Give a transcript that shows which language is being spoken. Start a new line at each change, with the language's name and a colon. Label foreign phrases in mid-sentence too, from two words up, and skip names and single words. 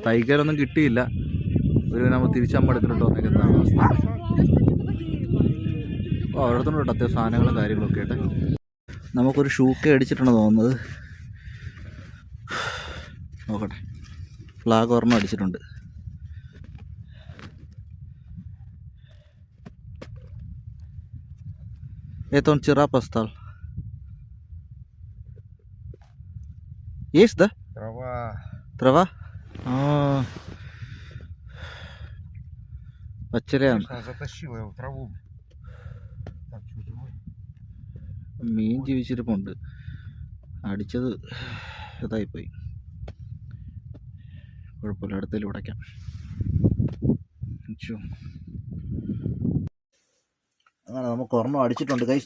Malayalam: തൈകയിലൊന്നും കിട്ടിയില്ല. ഒരു നമ്മൾ തിരിച്ചമ്മടുത്തിട്ട് വന്നേക്കുന്നതാണ് അവസ്ഥ. അപ്പോൾ അവിടത്തോണ്ട് കേട്ടോ അത്യാവശ്യം സാധനങ്ങളും കാര്യങ്ങളൊക്കെ ആയിട്ട്. നമുക്കൊരു ഷൂക്കെ അടിച്ചിട്ടാണ് തോന്നുന്നത്. നോക്കട്ടെ, ഫ്ലാഗ് ഒരെണ്ണം അടിച്ചിട്ടുണ്ട്.
Russian: Это он вчера поставил. Есть, да? Трава. Трава? പച്ചരയാണ്. Затащила его в траву. Так, что живой?
Malayalam: മീൻ ജീവിച്ചിരിപ്പുണ്ട്. അടിച്ചത് ഇതായിപ്പോയി. കുഴപ്പമില്ല, അടുത്തേൽ ഉടയ്ക്കാം. അങ്ങനെ നമുക്ക് ഒരെണ്ണം അടിച്ചിട്ടുണ്ട് ഗൈസ്.